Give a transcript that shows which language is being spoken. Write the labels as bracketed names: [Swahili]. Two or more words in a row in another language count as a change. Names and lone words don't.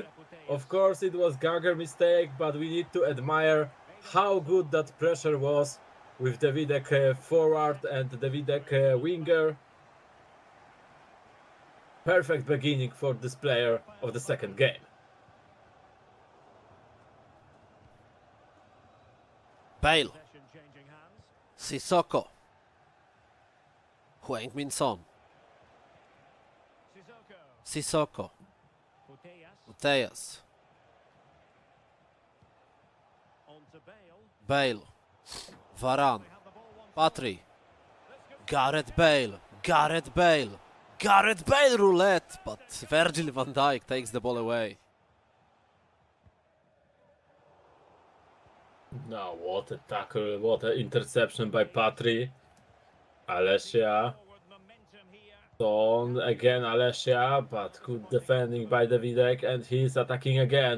[English] Of course it was Ganger mistake, but we need to admire how good that pressure was with Davidek forward and Davidek winger. Perfect beginning for this player of the second game. Bale, Sissoko, Hwang Min Son, Sissoko, Putellas, Bale, Varane, Patry, Gareth Bale, Gareth Bale, Gareth Bale roulette, but Virgil van Dijk takes the ball away. Now what a tackle, what an interception by Patry. Alessia. Son again Alessia, but good defending by Davidek, and he's attacking again.